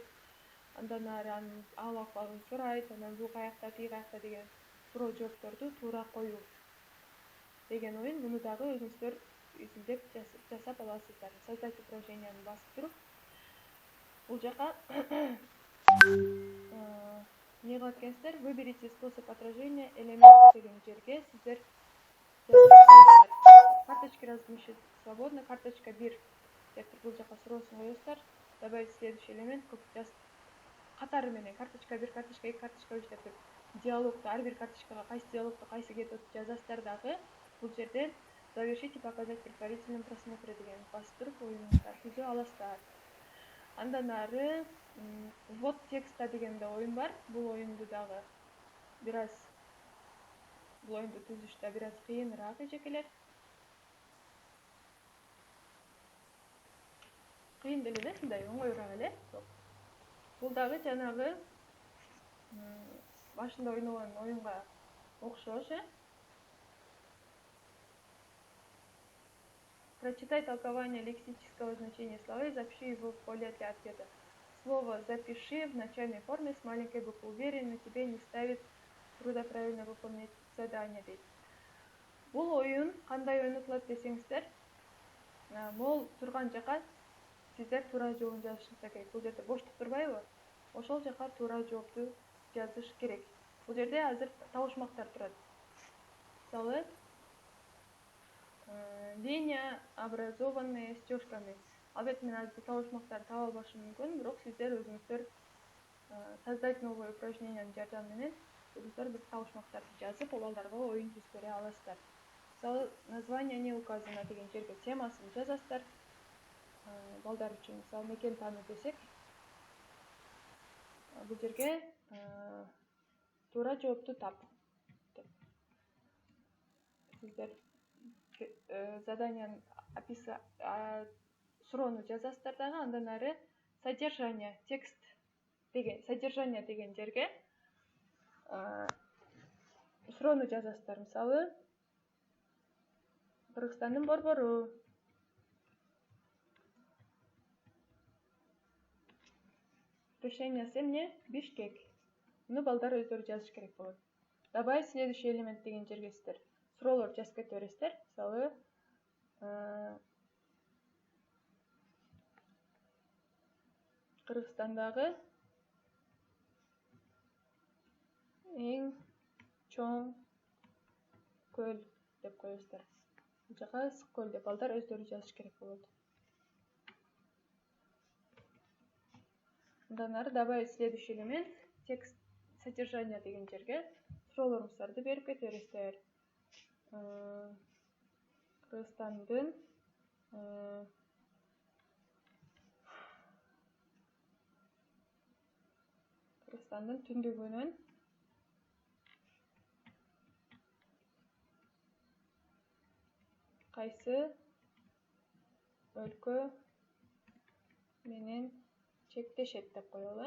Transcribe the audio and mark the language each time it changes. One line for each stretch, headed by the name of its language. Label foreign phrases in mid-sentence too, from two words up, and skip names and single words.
Kyrgyz: Андан ары анын ал-акыбалын сурайт, анан бул каякта, тиги каякта деген суроо жоопторду туура коюу деген оюн. Муну дагы өзүңүздөр изилдеп жасап аласыздар.
Russian: Создать упражненияны
Kyrgyz: басып туруп, бул жака эмне кылат экенсиздер?
Russian: Выберите способ отражения элементов
Kyrgyz: деген жерге сиздер
Russian: карточки размещать свободно,
Kyrgyz: карточка 1 деп бул жака суроосун коесуздар.
Russian: Добавить следующий элемент,
Kyrgyz: катары менен карточка 1, карточка 2, карточка 3 деп диалогду, ар бир карточкага кайсы диалогду кайсы кетип жазасыздар дагы. Бул жерден
Russian: завершить и показать предварительным просмотром
Kyrgyz: деген басып туруп оюнуңузду түзө аласыздар. Андан ары
Russian: ввод текста
Kyrgyz: деген да оюн бар. Бул оюнду дагы бул оюнду түзүш да бир аз кыйыныраак эжекелер. Кыйын деле эмес, мындай оңоюраак эле. Бул дагы жанагы башында ойногон оюнга окшош.
Russian: Прочитай толкование лексического значения слова и запиши его в поле для ответа. Слово «запиши» в начальной форме с маленькой буквы. Уверенно тебе не ставит труда правильно выполнять задание.
Kyrgyz: Бул оюн кандай ойнотулат десеңиздер, мол турган жака сиздер туура жообун жазышыңыздар керек. Бул жерде боштук турбайбы? Ошол жака туура жоопту жазыш керек. Бул жерде азыр табышмактар турат. Мисалы,
Russian: линия образованная стежками.
Kyrgyz: Албетте мен азыр табышмактарды таба албашым мүмкүн, бирок сиздер өзүңүздөр
Russian: создать новое упражнениянын
Kyrgyz: жардамы менен өзүңүздөр бир табышмактарды жазып, балдарга оюн түзүп бере аласыздар. Мисалы,
Russian: название не указано
Kyrgyz: деген жерге темасын жазасыздар. Балдар үчүн, мисалы, мекен тааны десек, бул жерге туура жоопту тап. Сиздер заданиянын суроону жазасыздар дагы, андан ары содержание деген жерге суроону жазасыздар. Мисалы, Кыргызстандын борбору Воскрешениясы эмне? Бишкек. Муну балдар өздөрү жазыш керек болот.
Russian: Добавить следующий элемент
Kyrgyz: деген жерге сиздер суроолорду жазып кете бересиздер. Мисалы, Кыргызстандагы эң чоң көл деп коесуздар. Бул жака ысык көл деп балдар өздөрү жазыш керек болот. Андан ары
Russian: добавить следующий элемент, текст содержание
Kyrgyz: деген жерге суроолоруңуздарды берип кете бересиздер. Кыргызстандын түндүгүнөн кайсы өлкө менен чектешет деп коелу.